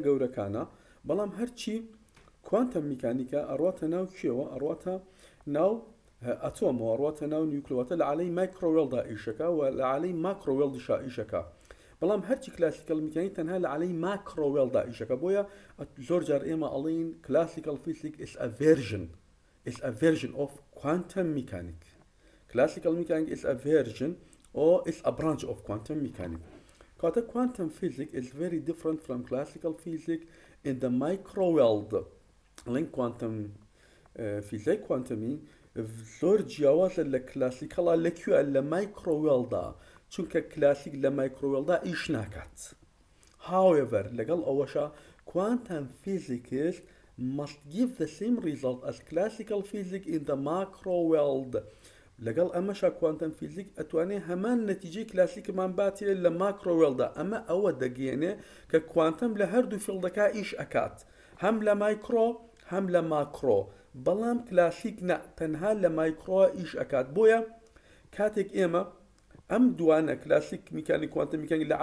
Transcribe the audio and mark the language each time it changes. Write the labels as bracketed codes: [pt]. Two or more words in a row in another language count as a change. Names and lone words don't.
[ckb] گەورەکانە بەڵام هەرچی [en] quantum mechanics [ckb] ئەڕواتە ناو کێوە ئەڕواتە ناو ئەتۆمەوە ئەڕواتە ناو نیوکلۆتە لە عەلەی مایکرۆوێڵدا ئیشەکە و لە عەلەی ماکرۆوێڵدیشا ئیشەکە بەڵام هەرچی [en] classical mechanics [ckb] تەنها لە عەلەی ماکرۆوێڵدا ئیشەکە بۆیە زۆر جار ئێمە ئەڵێن [en] classical physics is a version of quantum mechanics. Classical mechanics is a version or is a branch of quantum mechanics. Quantum physics is very different from classical physics in the micro world. Link quantum physics quantum [ckb] زۆر جیاوازە لە کلاسیکەڵا لەکوێ لە مایکرۆوێڵدا چونکە کلاسیک لە مایکرۆوێڵدا ئیش ناکات. [en] However, [ckb] لەگەڵ ئەوەشە [en] quantum physics must give the same result as classical physics in the macro world. [ckb] لەگەڵ ئەمەشا [en] quantum physics [ckb] ئەتوانێت هەمان نەتیجەی کلاسیکمان باتێ لە ماکرۆ وێڵدا ئەمە ئەوە دەگەێنێ کە کوانتم لە هەردوو فیڵدەکە ئیش ئەکات هەم لە مایکرۆ هەم لە ماکرۆ بەڵام کلاسیک تەنها لە مایکرۆ ئیش ئەکات بۆیە کاتێک ئێمە ئەم دوانە [en] classical mechanics quantum mechanics [ckb] لە